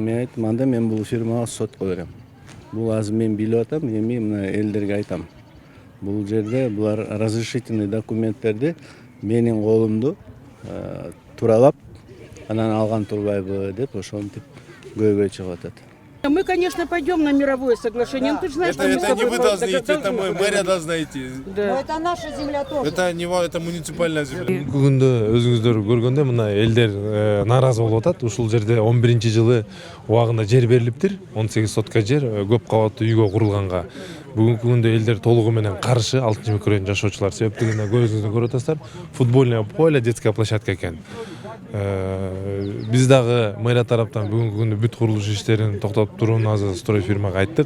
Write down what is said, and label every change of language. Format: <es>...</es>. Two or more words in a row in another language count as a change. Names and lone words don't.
<ky>Мен айттым, анда мен бул фирмага сотко берем. Бул азыр мен билип атам, эми мына элдерге айтам. Бул жерде булар разрешительный документтерди менин колумду туралап, анан алган турбайбы деп ошентип көйгөй чыгып атат.</ky> <ru>Мы, конечно, пойдем на мировое соглашение. Да. Ты же знаешь, это не вы должны идти, это мэрия должна идти. Да. Но это наша земля тоже. Это муниципальная земля.</ru> <ky>Бүгүндө өзүңүздөр көргөндө мына элдер нааразы болуп атат. Ушул жерде 11-жылы убагында жер берилиптир. 18 сотка жер көп кабаттуу үйгө курулганга. Бүгүнкү күндө элдер толугу менен каршы 6-микрорайон жашоочулар себептигине көзүңүздө көрүп атасыздар.</ky> <ru>Футбольное поле, детская площадка</ru> <ky>экен. Биз дагы мэрия тараптан бүгүнкү күндө бүт курулуш иштерин токтотуп турууну азыр строй фирмага айттык.</ky>